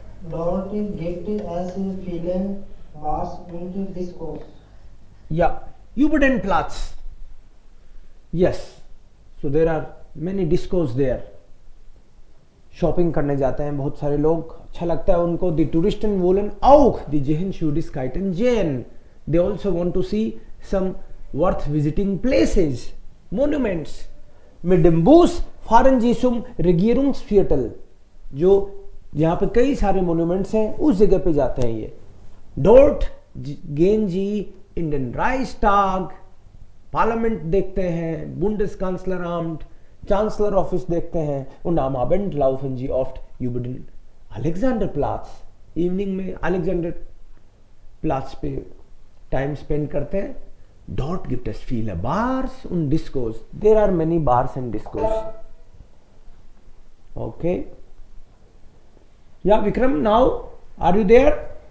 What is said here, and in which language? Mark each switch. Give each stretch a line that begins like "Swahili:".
German: dort gibt es viele Bars und Discos. Yeah, über den Platz.
English: Yes, so there are many discos there.
Hindi: Shopping करने जाते हैं बहुत सारे लोग, अच्छा लगता है उनको.
German: दी टूरिस्टन वोलन auch die Jehenschuldigkeiten sehen.
English: They also want to see some worth visiting places, monuments.
German: Mit dem Bus fahren sie zum Regierungsviertel.
Hindi: जो यहाँ पे कई सारे मोन्यूमेंट्स हैं उस जगह पे जाते हैं ये.
German: Dort gehen sie in den Reichstag,
Hindi: parliament देखते हैं,
German: बुंडेसकांसलराmt,
Hindi: चांसलर ऑफिस देखते हैं.
German: und am Abend laufen sie oft über den Alexanderplatz.
Hindi: Evening में अलेक्जेंडर प्लाट्स पे टाइम स्पेंड करते हैं.
German: Dort gibt es viele Bars und Discos.
English: There are many bars and discos. Okay. Yeah, Vikram, now are you there?